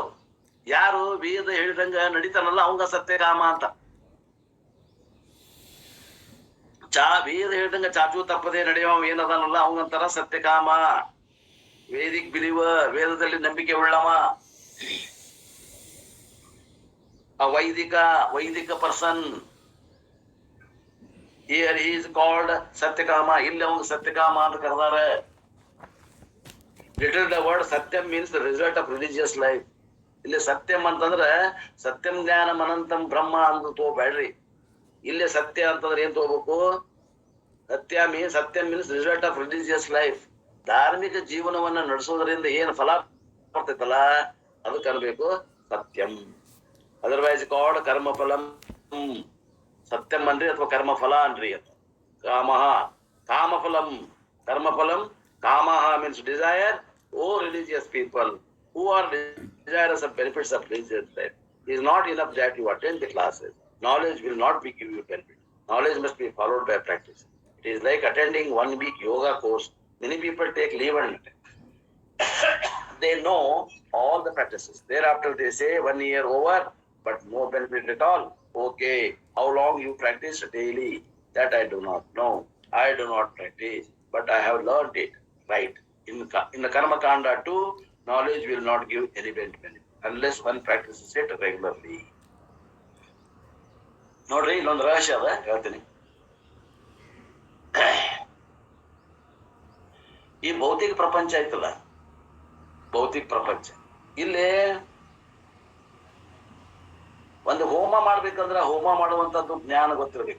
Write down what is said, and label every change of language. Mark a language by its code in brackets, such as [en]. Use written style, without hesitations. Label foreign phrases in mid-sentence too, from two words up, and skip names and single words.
[kn] ಯಾರು ವೇದ ಹೇಳಿದಂಗ ನಡೀತಾನಲ್ಲ ಅವಂಗ ಸತ್ಯಕಾಮ ಅಂತ. ವೇದ ಹೇಳಿದಂಗ ಚಾಚು ತಪ್ಪದೆ ನಡೆಯುವ ಏನದಾನಲ್ಲ ಅವಂಗಂತಾರ ಸತ್ಯಕಾಮ. [en] Vedic believer, [kn] ವೇದದಲ್ಲಿ ನಂಬಿಕೆ ಉಳ್ಳವ. [en] Vaidika person, here he is called Satyakama. [kn] ಇಲ್ಲಿ ಅವಂಗ ಸತ್ಯಕಾಮ ಅಂತ ಕರೆದಾರ. [en] Little the word Satyam means the result of religious life. [kn] ಇಲ್ಲಿ ಸತ್ಯಂ ಅಂತಂದ್ರ [sa] ಸತ್ಯಂ ಜ್ಞಾನಂ ಅನಂತಂ ಬ್ರಹ್ಮ [kn] ಅಂತ ತಗೋಬೇಡ್ರಿ. ಇಲ್ಲಿ ಸತ್ಯ ಅಂತಂದ್ರೆ ಏನ್ ತಗೋಬೇಕು? [en] Satyam means result of religious life. [kn] ಧಾರ್ಮಿಕ ಜೀವನವನ್ನ ನಡೆಸೋದ್ರಿಂದ ಏನ್ ಫಲ ಬರ್ತೈತಲ್ಲ ಅದಕ್ಕೆ ಅನ್ಬೇಕು ಸತ್ಯಂ. [en] otherwise called [kn] ಕರ್ಮಫಲಂ. ಸತ್ಯಂ ಅನ್ರಿ ಅಥವಾ ಕರ್ಮಫಲ ಅನ್ರಿ. [sa] ಕಾಮಃ ಕಾಮಫಲಂ, ಕರ್ಮಫಲಂ. [en] ಕಾಮಃ means desire. Oh religious people who are desirous of benefits of religious life, it is not enough that you attend the classes. Knowledge will not be give you benefit. Knowledge must be followed by practice. It is like attending 1 week yoga course. Many people take leave and they know all the practices. Thereafter they say 1 year over, but no benefit at all. Okay, how long you practice daily? That I do not know. I do not practice, but I have learned it. Right. In the Karma Kanda too, knowledge will not give any benefit unless one practices it regularly. [kn] ನೋಡ್ರಿ, ಇಲ್ಲೊಂದು ರಹಸ್ಯ ಅದ ಹೇಳ್ತೀನಿ. ಈ ಭೌತಿಕ ಪ್ರಪಂಚ ಐತಲ್ಲ, ಭೌತಿಕ ಪ್ರಪಂಚ, ಇಲ್ಲಿ ಒಂದು ಹೋಮ ಮಾಡ್ಬೇಕಂದ್ರ ಹೋಮ ಮಾಡುವಂತದ್ದು ಜ್ಞಾನ ಗೊತ್ತಿರ್ಬೇಕು.